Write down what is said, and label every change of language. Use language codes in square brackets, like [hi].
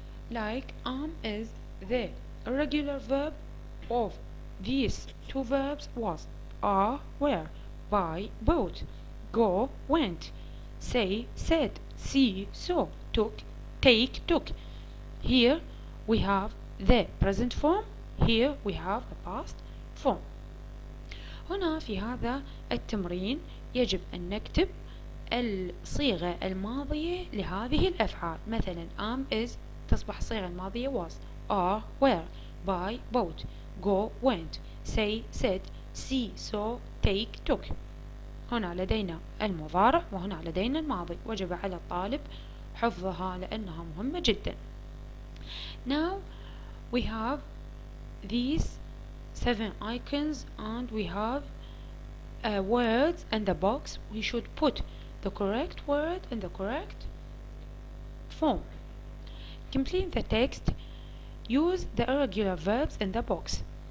[en] Like is the irregular verb of these two verbs was are, were, buy, bought, go, went, say, said, see, saw, took, take, took. Here we have the present form. Here we have the past form. [ar] هنا في هذا التمرين يجب أن نكتب الصيغة الماضية لهذه الأفعال. [en] مثلا is [ar] تصبح الصيغة الماضية [en] was, are, were, buy, bought, go, went, say, said, see, saw, take, took. [ar] هنا لدينا المضارع وهنا لدينا الماضي. وجب على الطالب حفظها لأنها مهمة جدا. [en] Now we have these 7 icons and we have words in the box. We should put the correct word in the correct form. Complete the text. Use the irregular verbs in the box.